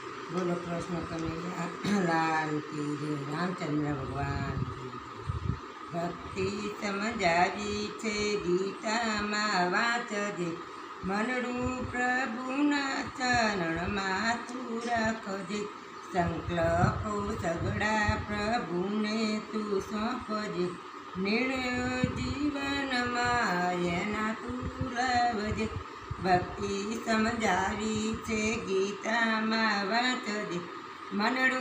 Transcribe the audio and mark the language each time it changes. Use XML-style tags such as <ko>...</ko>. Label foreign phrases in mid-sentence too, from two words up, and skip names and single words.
<hi>बोलो कृष्ण कन्हैया लाल की जय रामचंद्र भगवान की</hi> <gu>ભક્તિ સમજાવી છે ગીતામાં વાચજે મનડૂ પ્રભુના ચરણમાં તું રાખજે સંકલ્પો સગડા પ્રભુને તું સોંપજે નિર્ણયો જીવનમાં એના તું લાવજે ભક્તિ સમજાવી છે ગીતામાં વાંચજે મનડું</gu>